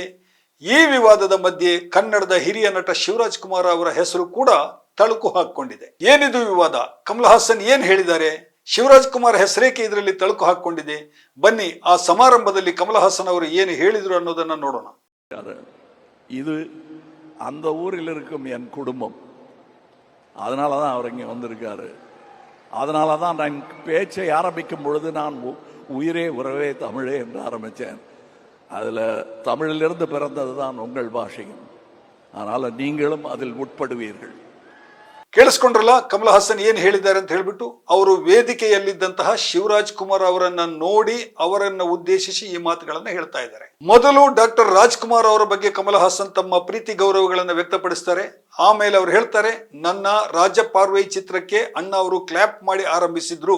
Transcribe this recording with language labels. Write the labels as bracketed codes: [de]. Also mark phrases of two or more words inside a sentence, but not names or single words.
[kn] ಈ ವಿವಾದದ ಮಧ್ಯೆ ಕನ್ನಡದ ಹಿರಿಯ ನಟ ಶಿವರಾಜ್ ಕುಮಾರ್ ಅವರ ಹೆಸರು ಕೂಡ ತಳುಕು ಹಾಕಿಕೊಂಡಿದೆ. ಏನಿದು ವಿವಾದ? ಕಮಲ್ ಹಾಸನ್ ಏನ್ ಹೇಳಿದ್ದಾರೆ? ಶಿವರಾಜ್ ಕುಮಾರ್ ಹೆಸರೇಕೆ ಇದರಲ್ಲಿ ತಳುಕು ಹಾಕಿಕೊಂಡಿದೆ? ಬನ್ನಿ ಆ ಸಮಾರಂಭದಲ್ಲಿ ಕಮಲ್ ಹಾಸನ್ ಅವರು ಏನು ಹೇಳಿದ್ರು ಅನ್ನೋದನ್ನ ನೋಡೋಣ. [ta] இது அந்த ஊரில் இருக்கும் என் குடும்பம், அதனால தான் அவர் இங்கே வந்திருக்காரு. அதனால தான் நான் பேச்சை ஆரம்பிக்கும் பொழுது நான் உயிரே உறவே தமிழே என்று ஆரம்பித்தேன். அதில் தமிழிலிருந்து பிறந்தது தான் உங்கள் பாஷையும், அதனால் நீங்களும் அதில் உட்படுவீர்கள். [kn] ಕೇಳಿಸ್ಕೊಂಡ್ರಲ್ಲ ಕಮಲ್ ಹಾಸನ್ ಏನ್ ಹೇಳಿದ್ದಾರೆ ಅಂತ ಹೇಳ್ಬಿಟ್ಟು. ಅವರು ವೇದಿಕೆಯಲ್ಲಿದ್ದಂತಹ ಶಿವರಾಜ್ ಕುಮಾರ್ ಅವರನ್ನ ನೋಡಿ ಅವರನ್ನ ಉದ್ದೇಶಿಸಿ ಈ ಮಾತುಗಳನ್ನ ಹೇಳ್ತಾ ಇದ್ದಾರೆ. ಮೊದಲು ಡಾಕ್ಟರ್ ರಾಜ್ಕುಮಾರ್ ಅವರ ಬಗ್ಗೆ ಕಮಲ್ ಹಾಸನ್ ತಮ್ಮ ಪ್ರೀತಿ ಗೌರವಗಳನ್ನು ವ್ಯಕ್ತಪಡಿಸ್ತಾರೆ. ಆಮೇಲೆ ಅವ್ರು ಹೇಳ್ತಾರೆ, ನನ್ನ ರಾಜ ಪಾರ್ವೈ ಚಿತ್ರಕ್ಕೆ ಅಣ್ಣ ಅವರು ಕ್ಲಾಪ್ ಮಾಡಿ ಆರಂಭಿಸಿದ್ರು.